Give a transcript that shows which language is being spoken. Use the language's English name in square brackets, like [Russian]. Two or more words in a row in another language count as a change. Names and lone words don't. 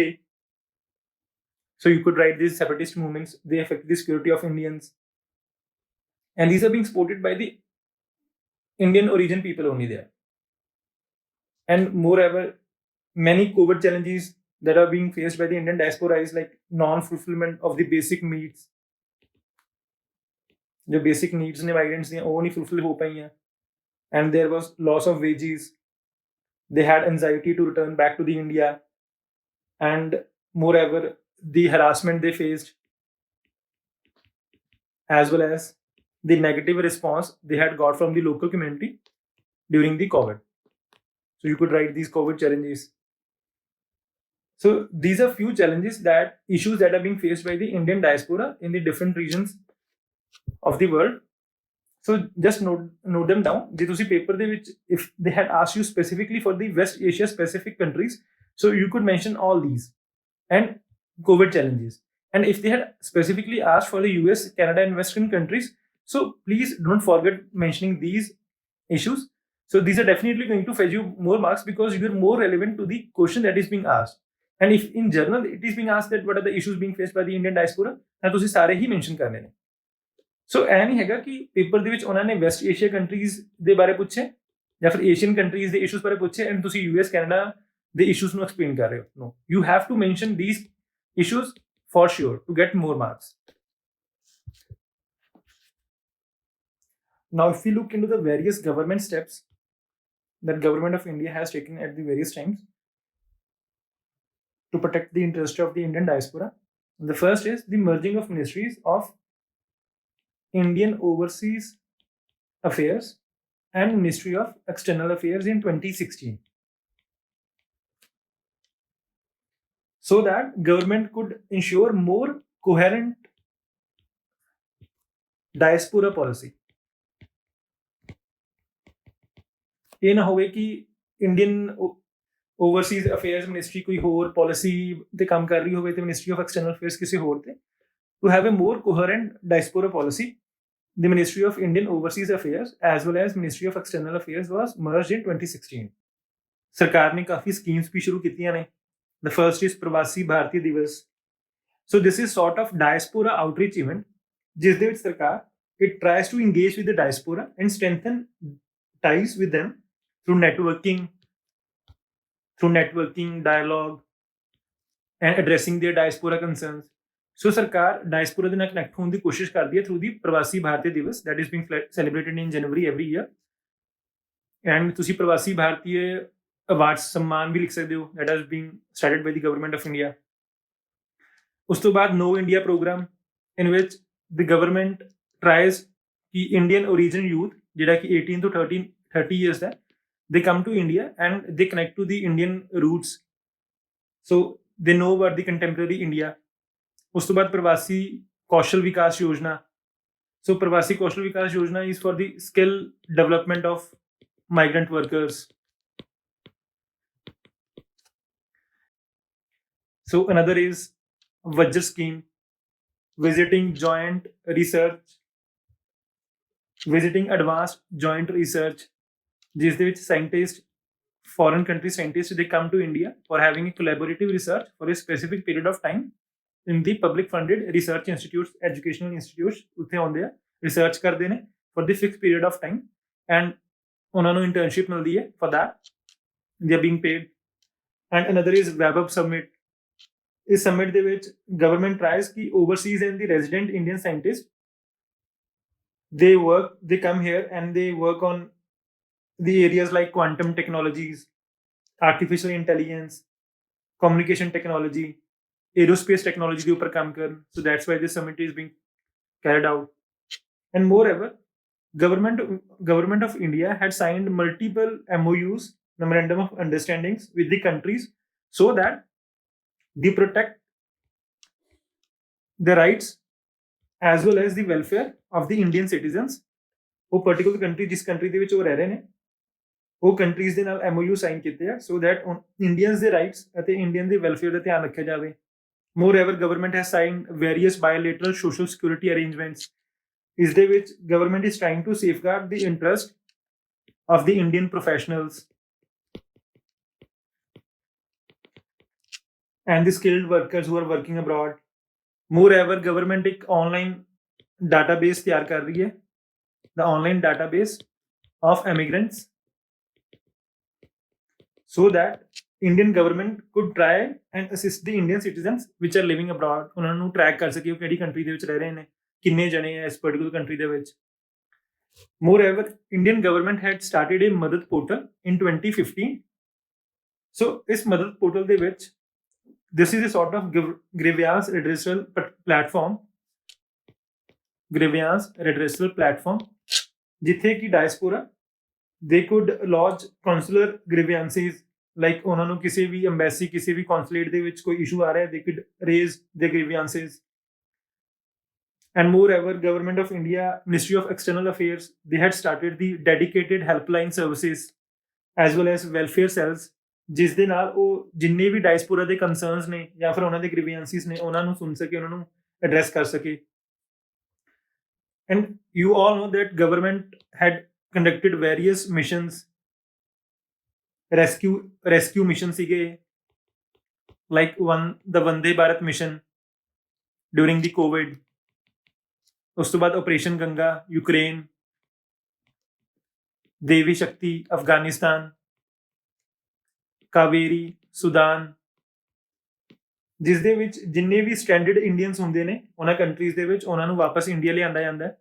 [English] So you could write these separatist movements, they affect the security of Indians, and these are being supported by the Indian origin people only there. And moreover, many COVID challenges that are being faced by the Indian diaspora is like non-fulfillment of the basic needs. [Hindi] जो [English] basic needs [Hindi] ने migrants ने वो नहीं fulfill हो पाई हैं, [English] and there was loss of wages. They had anxiety to return back to the India, and moreover, the harassment they faced, as well as the negative response they had got from the local community during the COVID. So you could write these COVID challenges. So these are few challenges, that issues that are being faced by the Indian diaspora in the different regions of the world. So just note them down. [Punjabi] ਜੇ ਤੁਸੀਂ ਪੇਪਰ ਦੇ ਵਿੱਚ, [English] if they had asked you specifically for the West Asia specific countries, so you could mention all these and COVID challenges. And if they had specifically asked for the US, Canada and Western countries, so please don't forget mentioning these issues. So these are definitely going to fetch you more marks because you're more relevant to the question that is being asked. And if in general it is being asked that what are the issues being faced by the Indian diaspora, [Punjabi] ਤਾਂ ਤੁਸੀਂ ਸਾਰੇ ਹੀ mention ਕਰਨੇ ਨੇ. ਸੋ ਇਹ ਨਹੀਂ ਹੈਗਾ ਕਿ ਪੇਪਰ ਦੇ ਵਿੱਚ ਉਹਨਾਂ ਨੇ [English] West Asia countries [Punjabi] ਦੇ ਬਾਰੇ ਪੁੱਛੇ ਜਾਂ ਫਿਰ [English] Asian countries [Punjabi] ਦੇ ਇਸ਼ੂਜ਼ ਬਾਰੇ ਪੁੱਛੇ ਐਂਡ ਤੁਸੀਂ US ਕੈਨੇਡਾ ਦੇ ਇਸ਼ੂਜ਼ ਨੂੰ ਐਕਸਪਲੇਨ ਕਰ ਰਹੇ ਹੋ. [English] No, you have to mention these issues for sure to get more marks. Now if we look into the various government steps that government of India has taken at the various times to protect the interest of the Indian diaspora, the first is the merging of ministries of Indian Overseas Affairs and Ministry of External Affairs in 2016, so that government could ensure more coherent diaspora policy. [Punjabi] ਇਹ ਨਾ ਹੋਵੇ ਕਿ ਇੰਡੀਅਨ ਓਵਰਸੀਜ਼ ਅਫੇਅਰਸ ਮਿਨਿਸਟਰੀ ਕੋਈ ਹੋਰ ਪਾਲਿਸੀ ਤੇ ਕੰਮ ਕਰ ਰਹੀ ਹੋਵੇ ਤੇ ਮਿਨਿਸਟਰੀ ਆਫ ਐਕਸਟਰਨਲ ਅਫੇਅਰਸ ਕਿਸੇ ਹੋਰ ਤੇ. [English] To have a more coherent diaspora policy, the Ministry of Indian Overseas Affairs as well as Ministry of External Affairs was merged in 2016. [Punjabi] ਸਰਕਾਰ ਨੇ ਕਾਫੀ ਸਕੀਮਸ ਵੀ ਸ਼ੁਰੂ ਕੀਤੀਆਂ ਨੇ. [English] The first is ਪ੍ਰਵਾਸੀ ਭਾਰਤੀ ਦਿਵਸ. So this is sort of diaspora outreach event, [Punjabi] ਜਿਸ ਦੇ ਵਿੱਚ ਸਰਕਾਰ [English] it tries to engage with the diaspora and strengthen ties with them through networking, dialogue, and addressing their diaspora concerns. So ਸਰਕਾਰ diaspora [Punjabi] ਦੇ ਨਾਲ [English] connect [Punjabi] ਹੋਣ ਦੀ ਕੋਸ਼ਿਸ਼ ਕਰਦੀ ਹੈ [English] through the ਪ੍ਰਵਾਸੀ ਭਾਰਤੀ ਦਿਵਸ that is being celebrated in January every year. And ਤੁਸੀਂ ਪ੍ਰਵਾਸੀ ਭਾਰਤੀ ਅਵਾਰਡ सम्मान [Punjabi] ਵੀ ਲਿਖ ਸਕਦੇ ਹੋ [English] that has been started by the government of India. [Punjabi] ਉਸ ਤੋਂ ਬਾਅਦ [English] No India program in which the government tries ਕਿ Indian origin youth [Punjabi] ਜਿਹੜਾ ਕਿ [English] 18 to 30 years ਦਾ they come to India and they connect to the Indian roots, so they know about the contemporary India. [Punjabi] ਉਸ ਤੋਂ ਬਾਅਦ ਪ੍ਰਵਾਸੀ ਕੌਸ਼ਲ ਵਿਕਾਸ ਯੋਜਨਾ. [English] So ਪ੍ਰਵਾਸੀ ਕੌਸ਼ਲ ਵਿਕਾਸ ਯੋਜਨਾ is for the skill development of migrant workers. So another is Vajra scheme, visiting advanced joint research, [Punjabi] ਜਿਸ ਦੇ ਵਿੱਚ [English] scientists, foreign country scientists, they come to India for having a collaborative research for a specific period of time in the public funded research institutes, educational institutes. [Punjabi] ਉੱਥੇ ਆਉਂਦੇ ਆ, [English] research [Punjabi] ਕਰਦੇ ਨੇ [English] for the fixed period of time, and [Punjabi] ਉਹਨਾਂ ਨੂੰ [English] internship [Punjabi] ਮਿਲਦੀ ਹੈ [English] for that, they are being paid. And another is Web Summit. [Punjabi] ਇਸ summit ਦੇ ਵਿੱਚ [English] government tries ਕਿ overseas and the resident Indian scientists, they come here and they work on the areas like quantum technologies, artificial intelligence, communication technology, aerospace technology [Punjabi] ਦੇ ਉੱਪਰ ਕੰਮ ਕਰਨ. [English] So that's why this summit is being carried out. And moreover, government of India had signed multiple MOUs, memorandum of understandings, with the countries so that they protect the rights as well as the welfare of the Indian citizens. [Punjabi] ਉਹ [English] particular country [Punjabi] ਜਿਸ country ਦੇ ਵਿੱਚ ਉਹ ਰਹਿ ਰਹੇ ਨੇ, ਉਹ countries ਦੇ ਨਾਲ MOU ਸਾਈਨ ਕੀਤੇ ਆ [English] so that Indians [Punjabi] ਦੇ rights ਅਤੇ Indian ਦੇ welfare ਦਾ ਧਿਆਨ ਰੱਖਿਆ ਜਾਵੇ. [English] Moreover, government has signed various bilateral social security arrangements. [Punjabi] ਇਸ ਦੇ ਵਿੱਚ [English] government is trying to safeguard the interest of the Indian professionals and the skilled workers who are working abroad. [Hindi] Moreover, government एक [English] online database [Hindi] तैयार कर रही है, [English] the online database of immigrants, so that Indian government could try and assist the Indian citizens which are living abroad. [Punjabi] ਉਹਨਾਂ ਨੂੰ track ਕਰ ਸਕੇ ਉਹ ਕਿਹੜੀ country ਦੇ ਵਿੱਚ ਰਹਿ ਰਹੇ ਨੇ, ਕਿੰਨੇ ਜਣੇ ਆ ਇਸ [English] particular country [Punjabi] ਦੇ ਵਿੱਚ. [English] Moreover, Indian government had started a Madad portal in 2015. So ਇਸ Madad portal [Punjabi] ਦੇ ਵਿੱਚ [English] this is a sort of grievance redressal platform [Punjabi] ਜਿੱਥੇ ਕਿ [English] diaspora they could lodge consular grievances, like [Punjabi] ਉਹਨਾਂ ਨੂੰ ਕਿਸੇ ਵੀ embassy, ਕਿਸੇ ਵੀ consulate ਦੇ ਵਿੱਚ ਕੋਈ issue ਆ ਰਿਹਾ, [English] they could raise their grievances. And moreover, government of India, Ministry of External Affairs, they had started the dedicated helpline services as well as welfare cells, [Punjabi] ਜਿਸ ਦੇ ਨਾਲ ਉਹ ਜਿੰਨੇ ਵੀ ਡਾਇਸਪੋਰਾ ਦੇ ਕੰਸਰਨਸ ਨੇ ਜਾਂ ਫਿਰ ਉਹਨਾਂ ਦੇ ਗ੍ਰੀਵੈਂਸਿਸ ਨੇ ਉਹਨਾਂ ਨੂੰ ਸੁਣ ਸਕੇ, ਉਹਨਾਂ ਨੂੰ ਐਡਰੈਸ ਕਰ ਸਕੇ. [English] And you all know that government had conducted various missions, rescue mission ਸੀਗੇ, like the Vande Bharat mission during the COVID. [Punjabi] ਉਸ ਤੋਂ ਬਾਅਦ ਆਪਰੇਸ਼ਨ ਗੰਗਾ ਯੂਕਰੇਨ, ਦੇਵੀ ਸ਼ਕਤੀ ਅਫਗਾਨਿਸਤਾਨ, ਕਾਵੇਰੀ ਸੁਦਾਨ, ਜਿਸ ਦੇ ਵਿੱਚ ਜਿੰਨੇ ਵੀ [English] standard Indians [Punjabi] ਹੁੰਦੇ ਨੇ ਉਹਨਾਂ ਕੰਟਰੀਜ਼ ਦੇ ਵਿੱਚ ਉਹਨਾਂ ਨੂੰ ਵਾਪਸ ਇੰਡੀਆ ਲਿਆਂਦਾ ਜਾਂਦਾ ਹੈ.